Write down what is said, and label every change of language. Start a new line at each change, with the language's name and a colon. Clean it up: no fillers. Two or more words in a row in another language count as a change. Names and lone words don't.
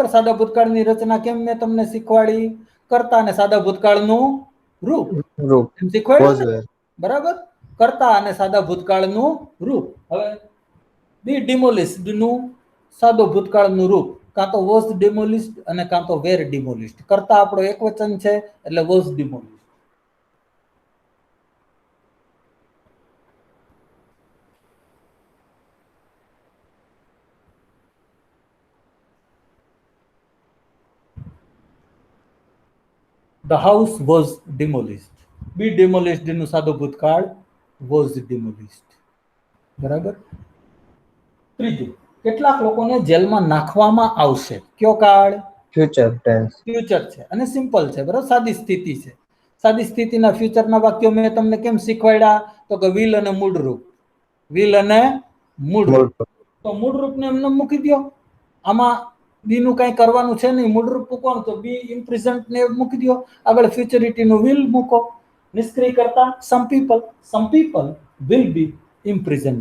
Gujarati: સાદા ભૂતકાળની રચના કેમ મેં તમને શીખવાડી? કર્તા અને સાદા ભૂતકાળનું રૂપ એમ શીખવાડ્યું ને, બરાબર? કર્તા અને સાદા ભૂતકાળનું રૂપ. હવે
English: be demolished
Gujarati: નું સાદો ભૂતકાળનું રૂપ કાં તો
English: was demolished
Gujarati: અને કાં તો
English: were demolished.
Gujarati: કર્તા આપણો એક વચન છે એટલે
English: was demolished. The house was demolished. Be demolished
Gujarati: નું સાદો ભૂતકાળ
English: was demolished.
Gujarati: બરાબર? ત્રીજું, કેટલાક લોકોને જેલમાં નાખવામાં આવશે, કયો કાળ?
English: future tense.
Gujarati: ફ્યુચર છે અને સિમ્પલ છે, બરાબર? સાદી સ્થિતિ છે. સાદી સ્થિતિના ફ્યુચરના વાક્યો મેં તમને કેમ શીખવાડ્યા? તો કે વિલ અને મૂળ રૂપ, વિલ અને મૂળ રૂપ. તો મૂળ રૂપને એમને મૂકી દો. આમાં બી નું કઈ કરવાનું છે નહીં, મૂળ રૂપ મૂકવાનું, તો
English: be imprisoned
Gujarati: ને મૂકી દો. આગળ ફ્યુચરિટી નું વિલ મૂકો. નિષ્ક્રિય કરતા
English: some people will be imprisoned.